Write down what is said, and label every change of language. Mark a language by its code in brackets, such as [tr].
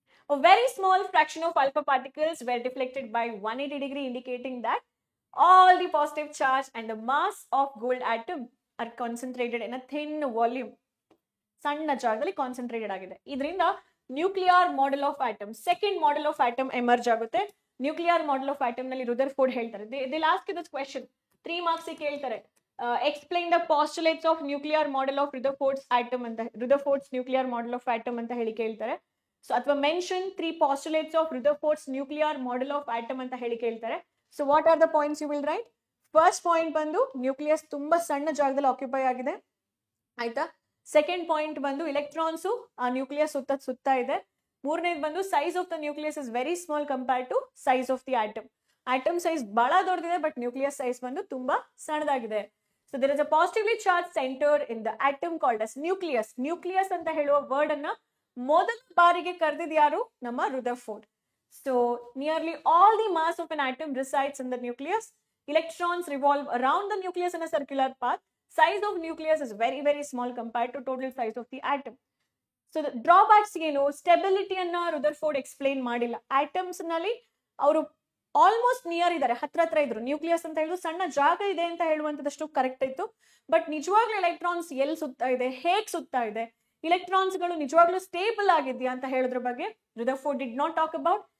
[en] A very small fraction of alpha particles were deflected by 180 degree, indicating that all the positive charge and the mass of gold atom are concentrated in a thin volume. [kn] ಸಣ್ಣ ಜಾಗದಲ್ಲಿ concentrated ಆಗಿದೆ. ಇದರಿಂದ nuclear model of atom, second model of atom emerge ಆಗುತ್ತೆ. Nuclear model of atom ನಲ್ಲಿ Rutherford ಹೇಳ್ತಾರೆ, the last this question 3 marks ಕೇಳ್ತಾರೆ, explain the postulates of nuclear model of ರುದರ್ಫೋರ್ಡ್ಸ್ atom ಅಂತ, ರುದರ್ಫೋರ್ಡ್ಸ್ nuclear model of atom ಅಂತ ಹೇಳಿ ಕೇಳ್ತಾರೆ. [en] So ಅಥವಾ mention 3 postulates of Rutherford's nuclear model of atom ಅಂತ ಹೇಳಿ ಕೇಳ್ತಾರೆ. [kn] So what are the points you will write? First point ಬಂದು ನ್ಯೂಕ್ಲಿಯಸ್ ತುಂಬಾ ಸಣ್ಣ ಜಾಗದಲ್ಲಿ ಆಕ್ಯುಪೈ ಆಗಿದೆ, ಆಯ್ತಾ? ಸೆಕೆಂಡ್ ಪಾಯಿಂಟ್ ಬಂದು ಎಲೆಕ್ಟ್ರಾನ್ಸ್ ಆ ನ್ಯೂಕ್ಲಿಯಸ್ ಸುತ್ತ ಇದೆ. [en] ಮೂರನೇದು ಬಂದು size of the nucleus is very small compare to size of the atom. [kn] Atom size ಬಹಳ ದೊಡ್ಡದಿದೆ, ಬಟ್ ನ್ಯೂಕ್ಲಿಯಸ್ ಸೈಜ್ ಬಂದು ತುಂಬಾ ಸಣ್ಣದಾಗಿದೆ. [en] So there is a positively charge center in the atom called as nucleus. [kn] Nucleus ಅಂತ ಹೇಳುವ word ಅನ್ನ ಮೊದಲ ಬಾರಿಗೆ ಕರೆದಿದ್ ಯಾರು? ನಮ್ಮ Rutherford. [en] So nearly all the mass of an atom resides in the nucleus. Electrons revolve around the nucleus in a circular path. Size of nucleus is very very small compared to total size of the atom. [kn] So drawbacks ಏನು? ಸ್ಟೆಬಿಲಿಟಿಯನ್ನ Rutherford explain ಮಾಡಿಲ್ಲ. Atoms ನಲ್ಲಿ ಅವರು almost near ಇದ್ದಾರೆ, ಹತ್ರ ಇದ್ರು. Nucleus ಅಂತ ಹೇಳಿದ್ರು ಸಣ್ಣ ಜಾಗ ಇದೆ ಅಂತ ಹೇಳುವಂತದಷ್ಟು ಕರೆಕ್ಟ್ ಇತ್ತು. ಬಟ್ ನಿಜವಾಗ್ಲೂ ಎಲೆಕ್ಟ್ರಾನ್ಸ್ ಎಲ್ಲಿ ಸುತ್ತಾ ಇದೆ, ಹೇಗ್ ಸುತ್ತಾ ಇದೆ, ಇಲೆಕ್ಟ್ರಾನ್ಸ್ ಗಳು ನಿಜವಾಗ್ಲೂ ಸ್ಟೇಬಲ್ ಆಗಿದೆಯಾ ಅಂತ ಹೇಳೋದ್ರ ಬಗ್ಗೆ Rutherford did not talk about.